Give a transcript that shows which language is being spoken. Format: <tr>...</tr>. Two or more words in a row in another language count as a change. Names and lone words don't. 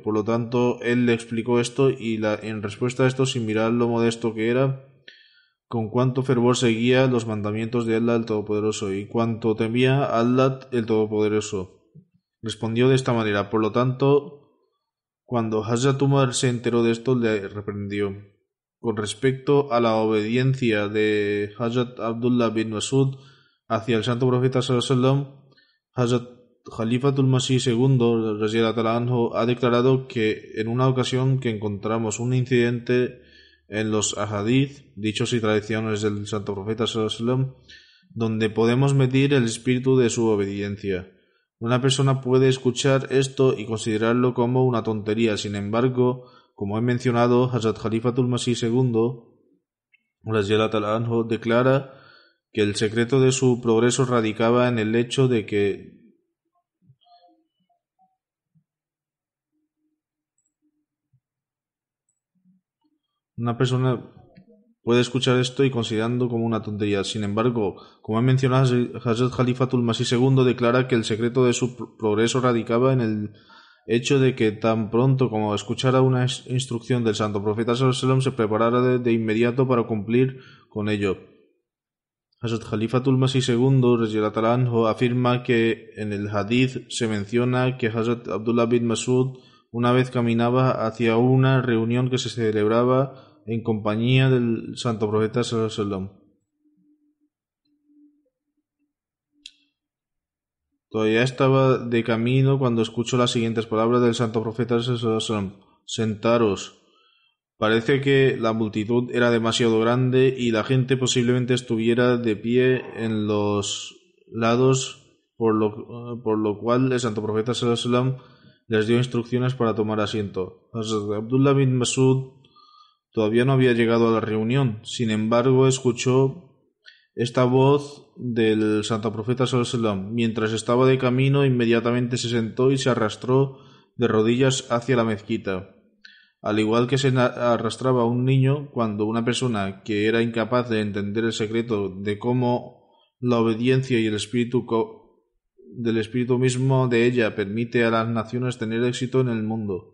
<es>Por lo tanto, él le explicó esto y en respuesta a esto, sin mirar lo modesto que era, con cuánto fervor seguía los mandamientos de Allah el Todopoderoso y cuánto temía a Allah el Todopoderoso, respondió de esta manera. Por lo tanto, cuando Hazrat Umar se enteró de esto, le reprendió. Con respecto a la obediencia de Hazrat Abdullah bin Masud hacia el santo profeta</es> <ar>صلى الله عليه وسلم,</ar> <es>Hazrat Khalifatul Masih II</es> <ar>رضي الله عنه</ar> <es>ha declarado que en una ocasión que encontramos un incidente en los ahadith, dichos y tradiciones del santo profeta</es> <ar>صلى الله عليه وسلم,</ar> <es>donde podemos medir el espíritu de su obediencia. Una persona puede escuchar esto y considerarlo como una tontería. Sin embargo, como he mencionado, Hazrat Khalifatul Masih II</es> <ar>رضي الله تعالى عنه</ar> <es>declara que el secreto de su progreso radicaba en el hecho de que una persona puede escuchar esto y considerando como una tontería. Sin embargo, como he mencionado, Hazrat Khalifatul Masih II declara que el secreto de su progreso radicaba en el hecho de que tan pronto como escuchara una instrucción del santo profeta</es> <ar>صلى الله عليه وسلم</ar> <es>se preparara de inmediato para cumplir con ello. Hazrat Khalifatul Masih II</es> <ar>رضي الله تعالى عنه</ar> <es>afirma que en el hadith se menciona que Hazrat Abdullah bin Masud una vez caminaba hacia una reunión que se celebraba en compañía del santo profeta</es> <ar>صلى الله عليه وسلم.</ar> <es>Todavía estaba de camino cuando escuchó las siguientes palabras del santo profeta</es> <ar>صلى الله عليه وسلم:</ar> <es>sentaros. Parece que la multitud era demasiado grande y la gente posiblemente estuviera de pie en los lados, por lo cual el santo profeta</es> <ar>صلى الله عليه وسلم</ar> <es>les dio instrucciones para tomar asiento. Abdullah bin Masud todavía no había llegado a la reunión. Sin embargo, escuchó esta voz del santo profeta</es> <ar>صلى الله عليه وسلم.</ar> <es>Mientras estaba de camino, inmediatamente se sentó y se arrastró de rodillas hacia la mezquita. Al igual que se arrastraba un niño cuando una persona que era incapaz de entender el secreto de cómo la obediencia y el espíritu del espíritu mismo de ella permite a las naciones tener éxito en el mundo.</es>